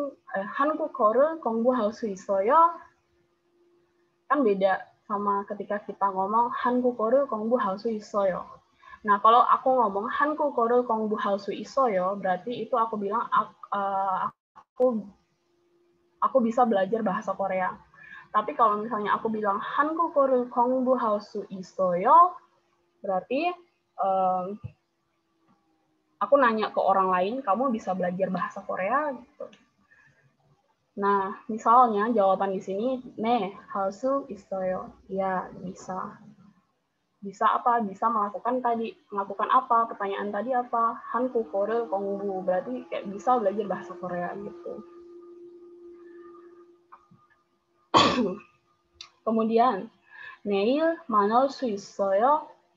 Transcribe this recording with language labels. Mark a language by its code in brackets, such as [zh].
[ko] 한국어를 공부할 수 있어요? [id] Kan beda sama ketika kita ngomong [ko] 한국어를 공부할 수 있어요. [id] Nah, kalau aku ngomong [ko] 한국어를 공부할 수 있어요, [id] berarti itu aku bilang aku bisa belajar bahasa Korea. Tapi kalau misalnya aku bilang [ko] 한국어를 공부할 수 있어요, [id] berarti aku nanya ke orang lain, kamu bisa belajar bahasa Korea gitu. Nah, misalnya jawaban di sini, [ko] 네, 할 수 있어요. [id] Ya, bisa. Bisa apa? Bisa melakukan apa? Pertanyaan tadi apa? [ko] 한국어를 공부. [id] Berarti kayak bisa belajar bahasa Korea gitu. Kemudian, [ko] 내일 만날 수 있어요?